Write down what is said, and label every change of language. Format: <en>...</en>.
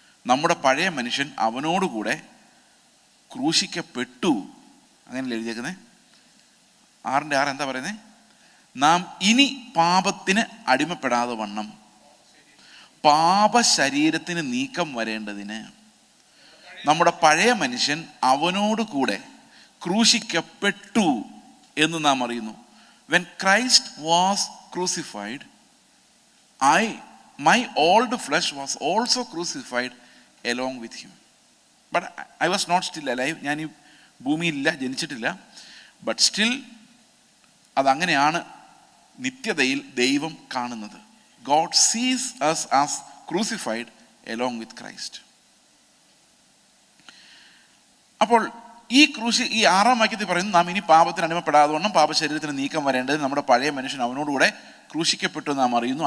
<ml>നമ്മുടെ പഴയ മനുഷ്യൻ അവനോടുകൂടെ ക്രൂശിക്കപ്പെട്ടു. അങ്ങനെയല്ലേ എഴുതിയേക്കുന്നത്? 6:6 എന്താ പറയുന്നത്? നാം ഇനി പാപത്തിന് അടിമപ്പെടാതെ വണ്ണം പാപശരീരത്തിന് നീക്കം വരേണ്ടതിന് നമ്മുടെ പഴയ മനുഷ്യൻ അവനോട് കൂടെ ക്രൂശിക്കപ്പെട്ടു എന്ന് നാം അറിയുന്നു.</ml> <en>When Christ was crucified, my old flesh was also crucified along with him. But I was not still alive.</en> <ml>ഞാൻ ഈ ഭൂമിയിലില്ല, ജനിച്ചിട്ടില്ല. ബട്ട് സ്റ്റിൽ അതങ്ങനെയാണ് നിത്യതയിൽ ദൈവം കാണുന്നത്.</ml> <en>God sees us as crucified along with Christ.</en> <ml>അപ്പോൾ ഈ 6-ാം വാക്യത്തിൽ പറയുന്നു, നാം ഇനി പാപത്തിന് അടിമപ്പെടാതെ വണ്ണം പാപശരീരത്തിന് നീക്കം വരേണ്ടത് നമ്മുടെ പഴയ മനുഷ്യൻ അവനോടുകൂടെ ക്രൂശിക്കപ്പെട്ടു നാം അറിയുന്നു.</ml>